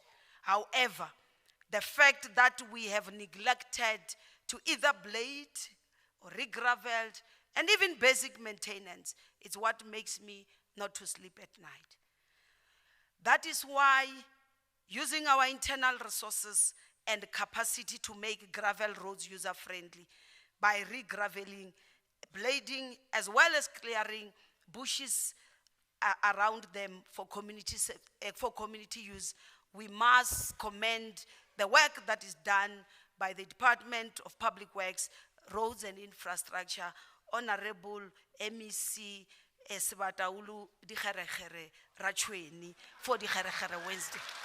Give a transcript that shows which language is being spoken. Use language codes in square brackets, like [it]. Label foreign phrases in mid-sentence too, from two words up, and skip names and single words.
[en] However, the fact that we have neglected to either blade or re-gravelled and even basic maintenance is what makes me not to sleep at night. That is why using our internal resources and capacity to make gravel roads user-friendly by re-graveling, blading, as well as clearing bushes around them for community use, we must commend the work that is done by the Department of Public Works, Roads and Infrastructure, Honorable MEC Sebataulu Dikgerekgere Rachweni for Dikgerekgere Wednesday.